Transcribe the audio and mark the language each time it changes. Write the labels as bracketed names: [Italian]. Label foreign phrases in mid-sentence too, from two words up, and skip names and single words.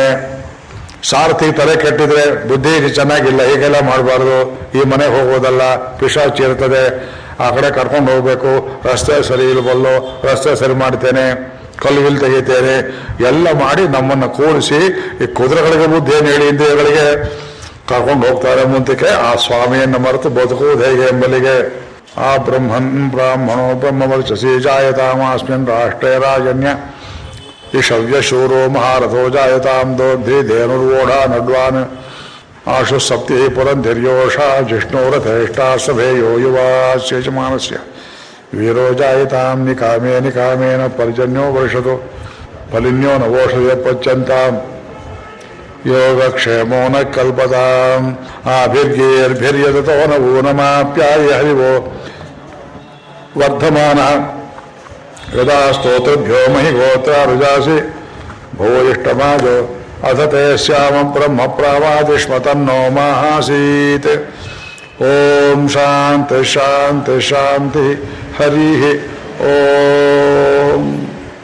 [Kannada] ಸಾರಥಿ ತಲೆ ಕೆಟ್ಟಿದ್ರೆ ಬುದ್ಧಿ ಚೆನ್ನಾಗಿಲ್ಲ, ಹೀಗೆಲ್ಲ ಮಾಡಬಾರ್ದು, ಈ ಮನೆಗೆ ಹೋಗೋದಲ್ಲ, ಪಿಶಾಚಿ ಇರ್ತದೆ, ಆ ಕಡೆ ಕರ್ಕೊಂಡು ಹೋಗ್ಬೇಕು, ರಸ್ತೆ ಸರಿ ಇಲ್ವಲ್ಲೋ, ರಸ್ತೆ ಸರಿ ಮಾಡ್ತೇನೆ, ಕಲ್ಲುಗಿಲ್ ತೆಗಿತೇನೆ, ಎಲ್ಲ ಮಾಡಿ ನಮ್ಮನ್ನು ಕೂಡಿಸಿ ಈ ಕುದುರೆಗಳಿಗೆ ಬುದ್ಧಿಯನ್ನು ಹೇಳಿ ಇಂದ್ರಿಯಗಳಿಗೆ ಕರ್ಕೊಂಡು ಹೋಗ್ತಾರೆ ಮುಂದಕ್ಕೆ. ಆ ಸ್ವಾಮಿಯನ್ನು ಮರೆತು ಬದುಕುವುದು ಹೇಗೆ ಎಂಬಲಿಗೆ. [Sanskrit] ಆ ಬ್ರಾಹ್ಮಣೋ ಬ್ರಹ್ಮವರ್ಚಸಿ ಜಾಯತಾಮಾಸ್ಮಿನ್ ರಾಷ್ಟ್ರೇ ರಾಜನ್ಯ ಇಷವ್ಯಶೂರೋ ಮಹಾರಥೋ ಜಾಯತಾಂ ದೋಗ್ಧಿ ನಡ್ವಾನ್ ಆಶು ಸಪ್ತಿ ಪುರಂಧಿರ್ಯೋಷ ಜಿಷ್ಣುರಥೇಷ್ಟ ಸಭೇಯೋ ಯುವಾಸ್ಯಮಾನಸ್ಯ ವೀರೋ ಜಾಯತಾಂ ನಿಕಾಮೇ ನಿಕಾಮೇನ ಪರ್ಜನ್ಯೋ ವರ್ಷತು ಫಲಿನ್ಯೋ ನವೋಷಧ ಪಚ್ಚಂತಾಂ ಯೋಗಕ್ಷೇಮೋ ನ ಕಲ್ಪತಾಂ ಆಭಿರ್ಗೇರ್ಭಿರ್ಯದತೋ ನವೋ ನಮಾಪ್ಯಾಯ ಹರಿವೋ ವರ್ಧಮಾನ ಯದಾ ಸ್ತೋತ್ರಭ್ಯೋ ಮಹಿ ಗೋತ್ರ ರುಜಾಸಿ ಭೂಯಿಷ್ಟಮಾಜೋ ಅಥ ತೇ ಶ್ಯಾಮ ಬ್ರಹ್ಮ ಪ್ರಾವಾದಿಷ್ಮತನ್ನೋ ಮಾಹಾಸೀತ್. ಓಂ ಶಾಂತಿ ಶಾಂತಿ ಶಾಂತಿ. ಹರಿ ಓಂ.